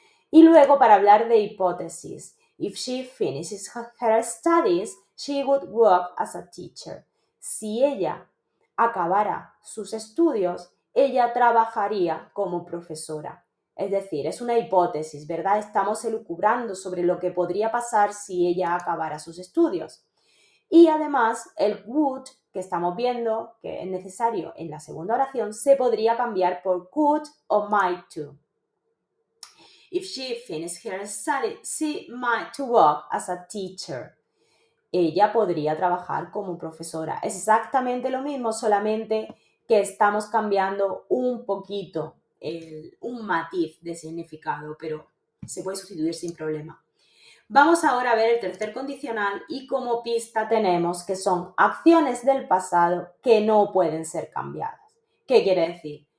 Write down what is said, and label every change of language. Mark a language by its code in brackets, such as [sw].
[es] Y luego para hablar de hipótesis, [en] if she finishes her studies, she would work as a teacher. [es] Si ella acabara sus estudios, ella trabajaría como profesora. Es decir, es una hipótesis, ¿verdad? Estamos elucubrando sobre lo que podría pasar si ella acabara sus estudios. Y además, el would, que estamos viendo que es necesario en la segunda oración, se podría cambiar por could o might to. [en] If she finished her study, she might work as a teacher. [es] Ella podría trabajar como profesora. Es exactamente lo mismo, solamente que estamos cambiando un poquito, un matiz de significado, pero se puede sustituir sin problema. Vamos ahora a ver el tercer condicional y como pista tenemos que son acciones del pasado que no pueden ser cambiadas. ¿Qué quiere decir?